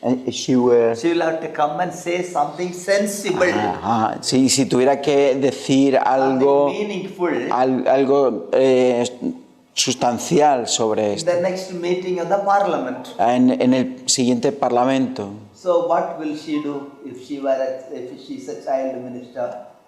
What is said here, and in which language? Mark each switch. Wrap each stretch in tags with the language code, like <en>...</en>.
<en>She will have to come and say something sensible,</en> <es>si tuviera que decir algo,</es> <en>something meaningful</en> <es>algo sustancial sobre</es> <en>in</en> <es>esto</es> <en>the next meeting of the parliament.</en> <es>en el siguiente parlamento.</es> <en>So what will she do if she is a child minister?</en>